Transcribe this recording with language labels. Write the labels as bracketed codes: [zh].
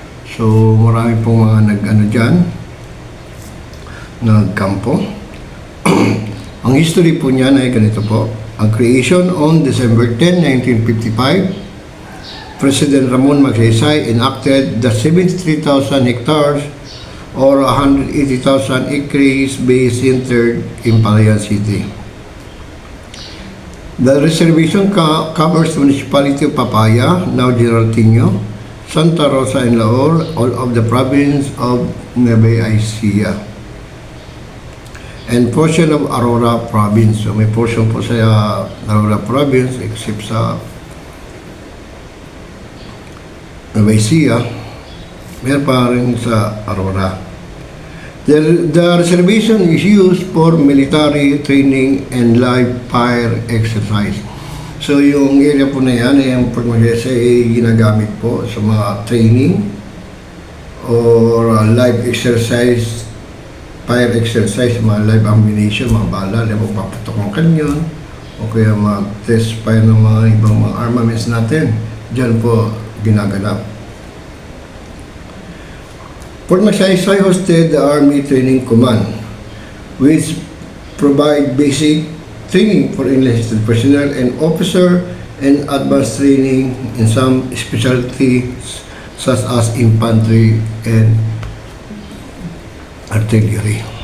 [tl] So, marami pong mga nagkampo. Ang history po niyan ay ganito po. [en] Ang creation on December 10, 1955, President Ramon Magsaysay enacted the 73,000 hectares or 180,000 acres base centered in Palayan City. The reservation covers the municipality of Papaya, now General Tino, Santa Rosa and Laor, all of the province of Nueva Ecija, and portion of Aurora province. [tl] So may portion po sa Aurora province except sa Nueva Ecija, meron pa rin sa Aurora. [en] The reservation is used for military training and live fire exercise. [tl] So, yung area po na yan, yung Fort Magsaysay ay ginagamit po sa mga [en] training or live exercise, fire exercise, [tl] mga live ammunition, mga bala, paputok ng kanyon, o kaya mag-test fire ng mga ibang mga armaments natin. Diyan po ginaganap. [en] Fort Magsaysay hosted the Army Training Command, which provide basic training for enlisted personnel and officer and advanced training in some specialties such as infantry and artillery.